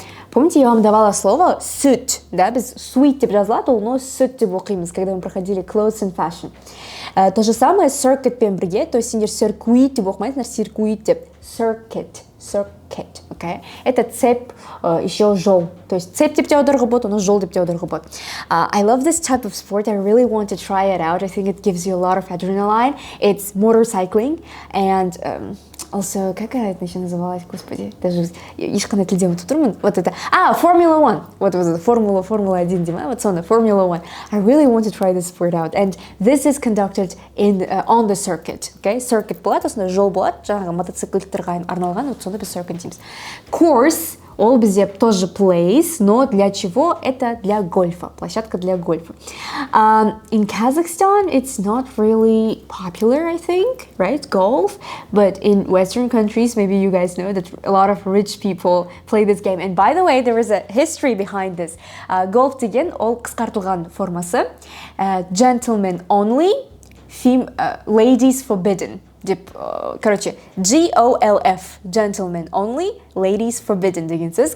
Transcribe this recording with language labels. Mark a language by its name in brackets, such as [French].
[Russian] Помните, я вам давала слово suit, да, без sweet [Kazakh] деп жазылады, [Russian] но suit [Kazakh] деп оқимыз, [Russian] когда мы проходили [English] clothes and fashion. [Russian] То же самое [Kazakh] circuit пен бірге, [Russian] то есть [Kazakh] сендер circuit деп оқымайсыңдар, circuit деп. [Russian] Circuit, okay? Это цепь, еще [Kazakh] жол. [Russian] То есть цепь [Kazakh] деп те аударуға болады, [Russian] но [Kazakh] жол деп те аударуға болады. [English] I love this type of sport. I really want to try it out. I think it gives you a lot of adrenaline. It's motorcycling, and also, [Russian] как это еще называлось, господи, даже [Kazakh] ешқандай тілде ұмытып тұрмын. [Russian] Вот это, Formula 1. Вот Формула 1 [Kazakh] деймін, [Russian] вот [Kazakh] соны, [Russian] Formula 1. [English] I really want to try this sport out, and this is conducted on the circuit, okay? [Kazakh] Circuit болады, осында жол болады, жаңағы мотоциклдерға арналған, вот соны біз circuit дейміз. Course, Ол бізде [Russian] тоже place, но для чего? Это для гольфа, площадка для гольфа. [English] In Kazakhstan, it's not really popular, I think, right? Golf. But in Western countries, maybe you guys know that a lot of rich people play this game. And by the way, there is a history behind this. [Kazakh] Golf деген ол қысқартылған формасы. [English] Gentlemen only, ladies forbidden. [Kazakh] Деп, [Russian] короче, [Kazakh] GOLF, [English] gentlemen only, ladies forbidden [Kazakh] деген сөз.